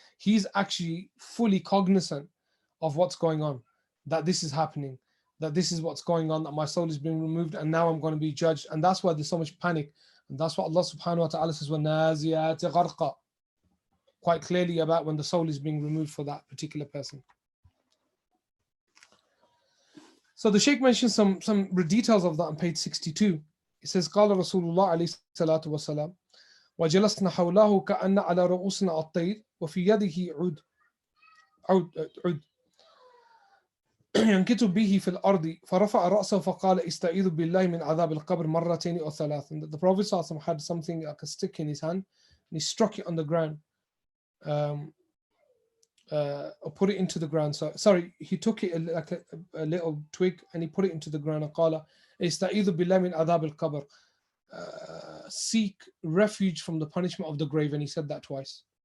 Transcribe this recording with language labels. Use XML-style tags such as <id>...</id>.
<en>He's actually fully cognizant of what's going on, that this is happening, that this is what's going on, that my soul is being removed, and now I'm going to be judged. And that's why there's so much panic. And that's what Allah subhanahu wa ta'ala says,</en> <ar>وَالنَّازِعَاتِ غَرْقًا,</ar> <en>quite clearly about when the soul is being removed for that particular person. So the Shaykh mentions some details of that on page 62. He says,</en> <ar>قال رسول الله عليه الصلاة والسلام وجلسنا حوله كأن على رؤوسنا الطير وفي يده عود ينكت به في الأرض فرفع رأسه فقال استعيذ بالله من عذاب القبر مرتين أو ثلاث.</ar> <en>And the Prophet ﷺ had something like a stick in his hand, and he struck it on the ground, or put it into the ground. So sorry, he took it like a little twig and he put it into the ground. And</en> <ar>قال استعيذ بالله من عذاب القبر,</ar> <en>seek refuge from the punishment of the grave. And he said that twice.</en>